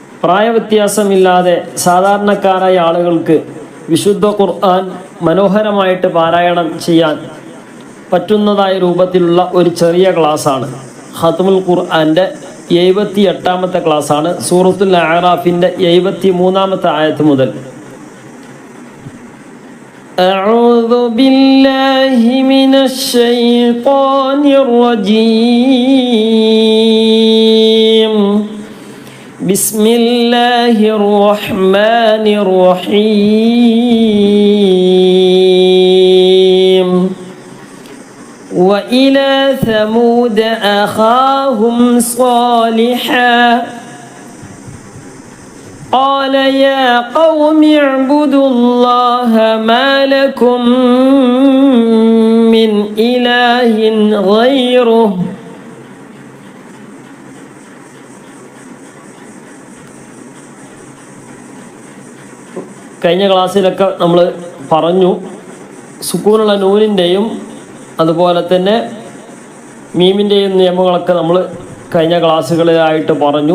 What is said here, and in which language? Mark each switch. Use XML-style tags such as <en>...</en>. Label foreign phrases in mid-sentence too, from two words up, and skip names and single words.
<ml>പ്രായവ്യത്യാസമില്ലാതെ സാധാരണക്കാരായ ആളുകൾക്ക് വിശുദ്ധ ഖുർആൻ മനോഹരമായിട്ട് പാരായണം ചെയ്യാൻ പറ്റുന്നതായ രൂപത്തിലുള്ള ഒരു ചെറിയ ക്ലാസ്സാണ്. ഖത്മുൽ ഖുർആൻ്റെ 78ാമത്തെ ക്ലാസ്സാണ്. സൂറത്തുൽ അഅറാഫിൻ്റെ 73ാമത്തെ ആയത്ത് മുതൽ.</ml> <ar>أعوذ بالله من الشيطان الرجيم بسم الله الرحمن الرحيم وإلى ثمود أخاهم صالحا قال يا قوم اعبدوا الله ما لكم من إله غيره</ar> <ml>കഴിഞ്ഞ ക്ലാസ്സിലൊക്കെ നമ്മൾ പറഞ്ഞു സുക്കൂനുള്ള നൂനിൻ്റെയും അതുപോലെ തന്നെ മീമിൻ്റെയും നിയമങ്ങളൊക്കെ നമ്മൾ കഴിഞ്ഞ ക്ലാസ്സുകളിലായിട്ട് പറഞ്ഞു.</ml>